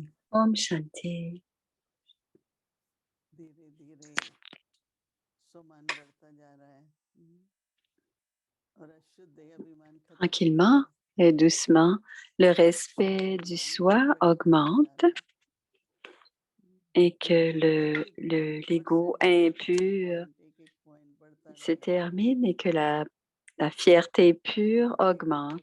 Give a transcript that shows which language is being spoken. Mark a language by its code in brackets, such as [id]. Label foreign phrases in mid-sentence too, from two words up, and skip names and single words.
[hi] ओम् शान्ति. धीरे धीरे सुमन बढ़ता जा रहा है और अशुद्ध अभिमान खत्म [fr] Tranquillement et doucement, le respect du soi augmente et que l'ego impur se termine et que la fierté pure augmente.